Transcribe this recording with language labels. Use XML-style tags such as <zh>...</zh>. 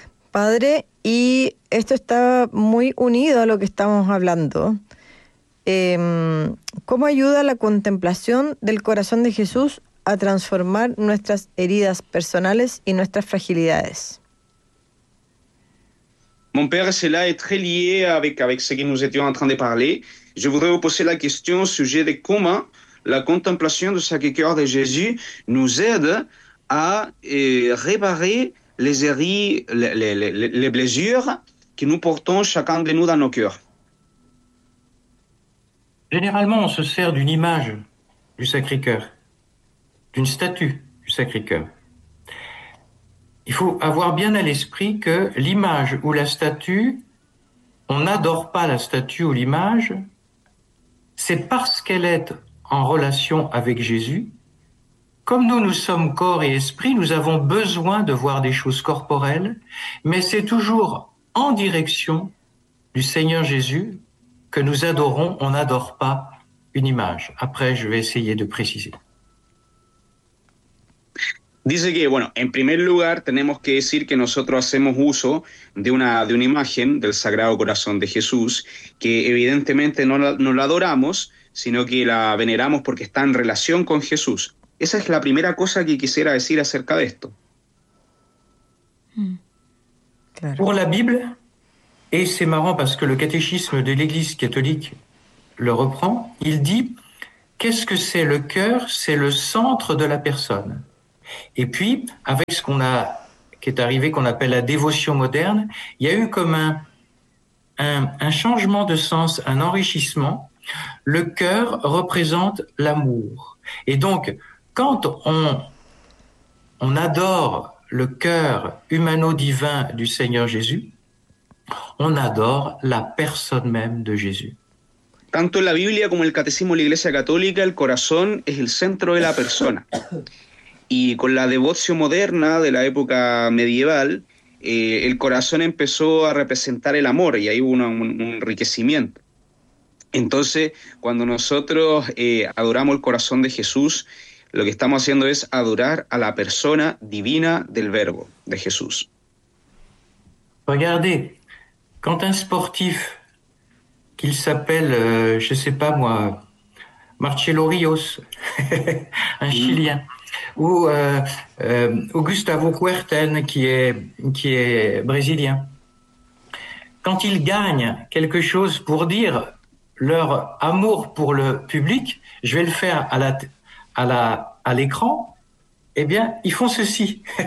<es>Padre, y esto está muy unido a lo que estamos hablando. ¿Cómo ayuda la contemplación del corazón de Jesús a transformar nuestras heridas personales y nuestras fragilidades?</es> <fr>Mon père, cela est très lié avec ce que nous étions en train de parler. Je voudrais vous poser la question au sujet de comment la contemplation du Sacré-Cœur de Jésus nous aide à réparer les heures, les blessures que nous portons chacun de nous dans nos cœurs. Généralement, on se sert d'une image du Sacré-Cœur, d'une statue du Sacré-Cœur. Il faut avoir bien à l'esprit que l'image ou la statue, on n'adore pas la statue ou l'image, c'est parce qu'elle est en relation avec Jésus. Comme nous sommes corps et esprit, nous avons besoin de voir des choses corporelles, mais c'est toujours en direction du Seigneur Jésus que nous adorons, on n'adore pas une image. Après, je vais essayer de préciser.</fr> <es>Dice que, bueno, en primer lugar tenemos que decir que nosotros hacemos uso de una imagen del Sagrado Corazón de Jesús, que evidentemente no la adoramos, sino que la veneramos porque está en relación con Jesús. Esa es la primera cosa que quisiera decir acerca de esto. Claro.</es> <fr>Pour la Bible, et c'est marrant parce que le catéchisme de l'Église catholique le reprend, il dit, qu'est-ce que c'est le cœur? C'est le centre de la personne. Et puis, avec ce qu'on appelle la dévotion moderne, il y a eu comme un changement de sens, un enrichissement. Le cœur représente l'amour. Et donc, quand on adore le cœur humano-divin du Seigneur Jésus, on adore la personne même de Jésus.</fr> <es>Tanto en la Biblia como en el Catecismo de la Iglesia Católica, el corazón es el centro de la persona. Y con la devoción moderna de la época medieval, el corazón empezó a representar el amor y ahí hubo un enriquecimiento. Entonces, cuando nosotros adoramos el corazón de Jesús, lo que estamos haciendo es adorar a la persona divina del Verbo, de Jesús.</es> <fr>Regardez, quand un sportif, qu'il s'appelle, je ne sais pas moi, Marcelo Ríos, un Chilien, ou Gustavo Kuerten, qui est brésilien, quand ils gagnent quelque chose pour dire leur amour pour le public, je vais le faire à l'écran, eh bien, ils font ceci.</fr>